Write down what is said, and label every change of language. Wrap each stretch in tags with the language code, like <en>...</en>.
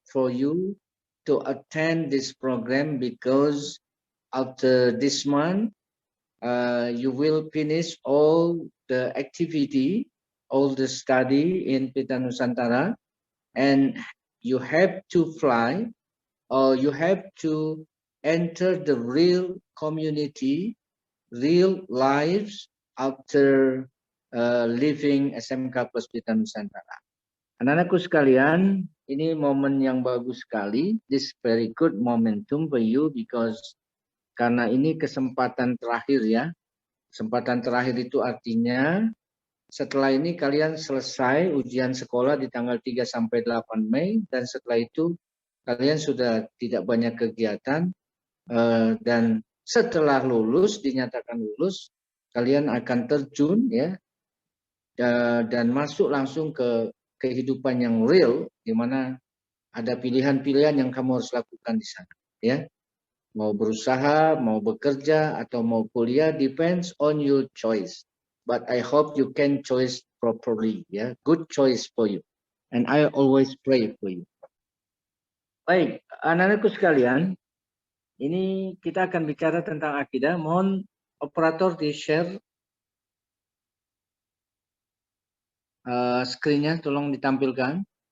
<en>you to attend this program, because after this month, you will finish all the activity, all the study in Pelita Nusantara, and you have to fly, or you have to enter the real community, real lives after leaving SMK Plus Pelita Nusantara.</en> <id>Anak-anakku sekalian, ini momen yang bagus sekali.</id> <en>This very good momentum for you, because</en> <id>karena ini kesempatan terakhir ya. Kesempatan terakhir itu artinya setelah ini kalian selesai ujian sekolah di tanggal 3 sampai 8 Mei, dan setelah itu kalian sudah tidak banyak kegiatan, dan setelah lulus, dinyatakan lulus, kalian akan terjun ya, dan masuk langsung ke kehidupan yang real, di mana ada pilihan-pilihan yang kamu harus lakukan di sana ya. Mau berusaha, mau bekerja, atau mau kuliah,</id> <en>depends on your choice. But I hope you can choose properly, ya. Good choice for you. And I always pray for you.</en> <id>Baik, anak-anakku sekalian, ini kita akan bicara tentang akidah. Mohon operator di-share screen-nya, tolong ditampilkan.</id>